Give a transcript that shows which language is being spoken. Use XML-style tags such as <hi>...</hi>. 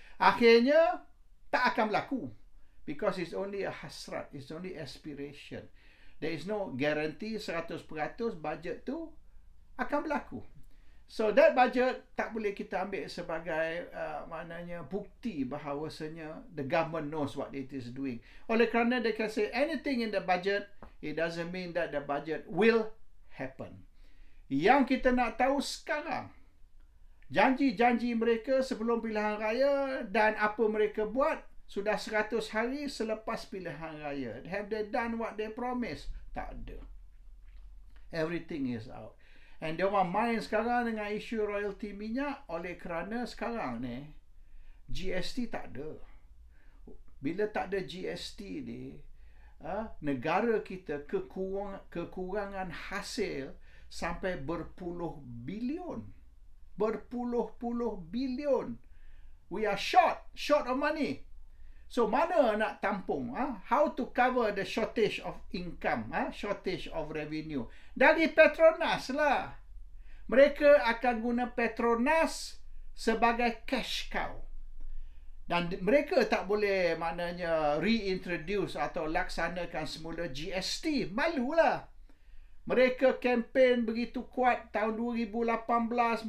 <ms>Akhirnya, tak akan berlaku.</ms> <en>Because it's only a</en> <ms>hasrat,</ms> <en>it's only aspiration. There is no guarantee 100% budget</en> <ms>tu akan berlaku.</ms> <en>So that budget</en> <ms>tak boleh kita ambil sebagai maknanya bukti bahawasanya</ms> <en>the government knows what it is doing.</en> <ms>Oleh kerana</ms> <en>they can say anything in the budget, it doesn't mean that the budget will happen.</en> <ms>Yang kita nak tahu sekarang, janji-janji mereka sebelum pilihan raya dan apa mereka buat sudah 100 hari selepas pilihan raya.</ms> <en>Have they done what they promised?</en> <ms>Tak ada.</ms> <en>Everything is out. And</en> <ms>dia orang main sekarang dengan isu royalty minyak oleh kerana sekarang ni GST tak ada. Bila tak ada GST ni, negara kita kekurangan hasil sampai berpuluh bilion. Berpuluh-puluh bilion.</ms> <en>We are short of money.</en> <ms>So, mana nak tampung?</ms> <en>How to cover the shortage of income, shortage of revenue?</en> <ms>Dari Petronas lah. Mereka akan guna Petronas sebagai cash cow. Dan mereka tak boleh maknanya reintroduce atau laksanakan semula GST. Malulah. Mereka kempen begitu kuat tahun 2018.</ms>